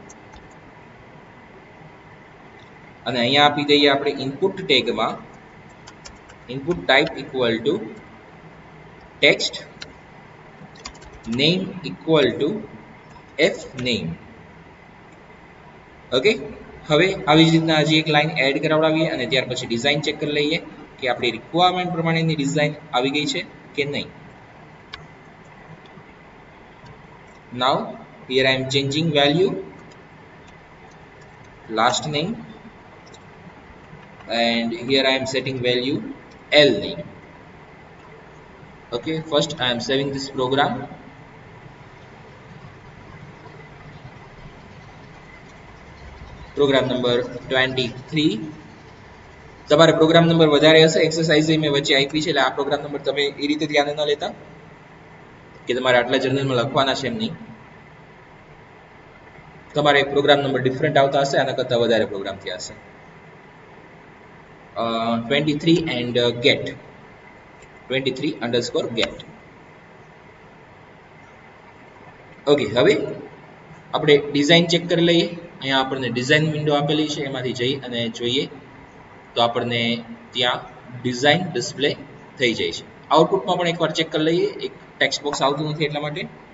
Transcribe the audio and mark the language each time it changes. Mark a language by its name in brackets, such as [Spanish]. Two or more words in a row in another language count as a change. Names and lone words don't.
[Gujarati] અને અહીંયા આપી દઈએ આપણે ઇનપુટ ટેગમાં [English] input type equal to text, name equal to F name. [Gujarati] ઓકે, હવે આવી જ રીતના હજી એક લાઈન એડ કરાવડાવીએ અને ત્યાર પછી [English] design check [Gujarati] કરી લઈએ કે આપણી રિક્વાયરમેન્ટ પ્રમાણેની ડિઝાઇન આવી ગઈ છે કે નહીં. [English] Now here I am changing value, last name, and here I am setting value L name. Okay, first I am saving this program. program number 23. [Gujarati] તમારે [English] program number [Gujarati] વધારે હશે, એક્સરસાઇઝ મેં વચ્ચે આપી છે એટલે આ [English] program number [Gujarati] તમે એ રીતે ધ્યાન ન લેતા કે તમારે આટલા જર્નલમાં લખવાના છે, એમ નહીં. તમારે [English] program number different [Gujarati] આવતા હશે, આના કરતાં વધારે પ્રોગ્રામ થયા હશે. [English] 23 and get 23_get. [Gujarati] ઓકે, હવે આપણે [English] design check [Gujarati] કરી લઈએ. અહીંયા આપણને [English] design window [Gujarati] આપેલી છે, એમાંથી જઈ અને જોઈએ તો આપણને ત્યાં [English] design display [Gujarati] થઈ જાય છે. આઉટપુટમાં પણ એકવાર ચેક કરી લઈએ, એક [English] text box [Gujarati] આવતું નથી એટલા માટે.